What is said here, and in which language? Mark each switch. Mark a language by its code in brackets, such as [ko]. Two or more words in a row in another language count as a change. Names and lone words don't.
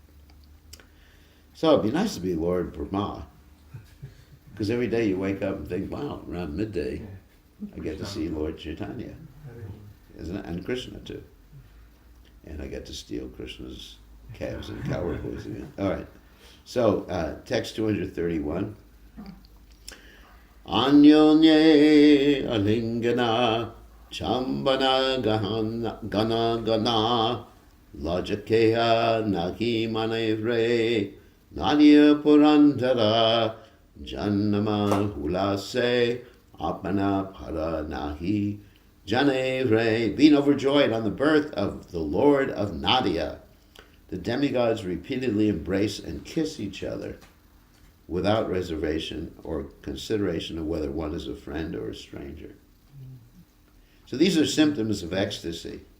[en] So it'd be nice to be Lord Brahma. Because every day you wake up and think, wow, around midday, I get to see Lord Chaitanya, isn't it? And Krishna too. And I get to steal Krishna's calves and cow boys again. All right. So, text 231. [bn] অন্যোন্যে আলিঙ্গন চুম্বন গান গান লাজ কেহ নাহি মানে রে নদিয়া পুরন্দর জন্ম হুলাসে আপন পর নাহি জানে রে. [en] Being overjoyed on the birth of the Lord of Nadia, the demigods repeatedly embrace and kiss each other without reservation or consideration of whether one is a friend or a stranger. So these are symptoms of ecstasy.